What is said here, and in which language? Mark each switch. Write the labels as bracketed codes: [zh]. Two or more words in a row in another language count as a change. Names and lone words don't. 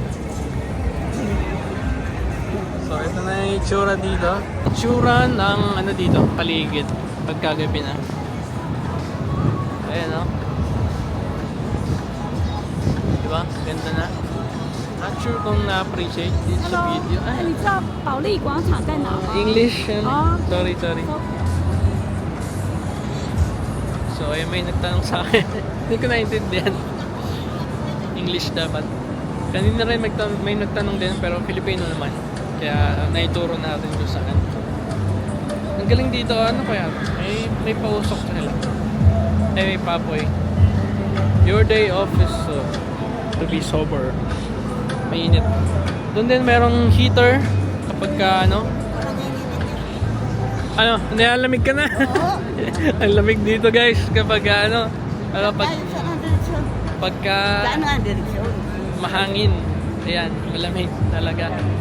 [tl] So ito na yung itsura dito. Itsura ng dito, paligid. Pagkagabi na. Ayan o. Diba? Ganda na. [en] Not sure [tl] kung na-appreciate dito sa video. [zh] 哎，你知道保利广场在哪吗？ [en] English. Ah. Sorry. [tl] So ay may nagtanong sa akin. Hindi ko naintindihan. English dapat. Kanina rin may nagtanong din pero Filipino naman. Kaya naituro natin kung saan. Ang galing dito, ano kaya? May pausok sila. May papoy. [en] Your day off is to be sober. [tl] Mainit. Doon din merong heater kapag ka nilalamig ka na. Oo. Ang lamig dito guys kapag pagka Saan nga ang direksyon? mahangin. Ayan, malamig talaga.